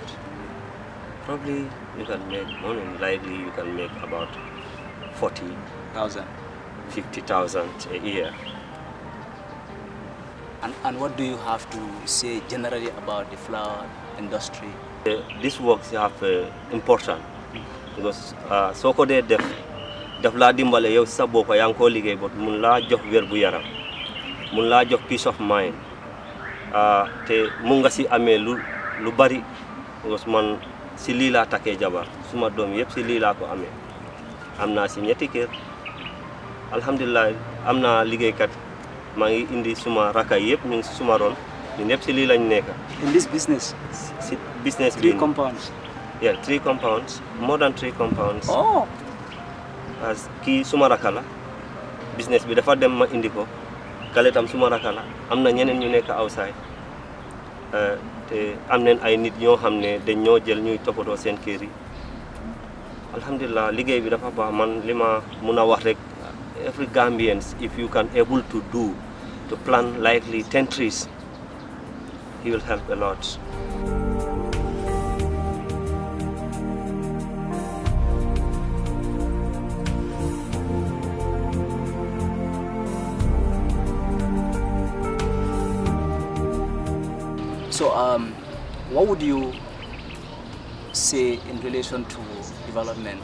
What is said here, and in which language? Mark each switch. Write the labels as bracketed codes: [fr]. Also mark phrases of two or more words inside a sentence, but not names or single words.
[en] Probably you can make money, likely you can make about 40,000, 50,000 a year. And what do you have to say generally about the flower industry? This works have important because [wo] so ko de def la dimbale yow sa bop yang ko liggéey bot mun la jox wér bu yaram mun la jox [en] peace of mind [wo] te mun nga si amé lu bari because man si lii laa takkee jabar suma doom yëpp si lii laa ko amee am naa si ñetti kër alhamdulilah am naa liggéeykat maa ngi indi suma raka yëpp ñu ngi si suma ron ñun ñëpp si lii lañ nekk. [en] In this business? [wo] Si business bi [en] 3 compounds? Yeah, 3 compounds, more than 3 compounds. Oh! [wo] As kii suma raka la business bi dafa dem ma indi ko kale tam suma rakala am na ñeneen ñu nekk outside te am nañ ay nit ñoo xam ne dañ ñoo jël ñuy toppatoo seen kër yi alhamdulillah liggéey bi dafa baax man li ma mun a wax rek [en] every Gambians if you can able to plant likely 10 trees he will help a lot. So, what would you say in relation to development?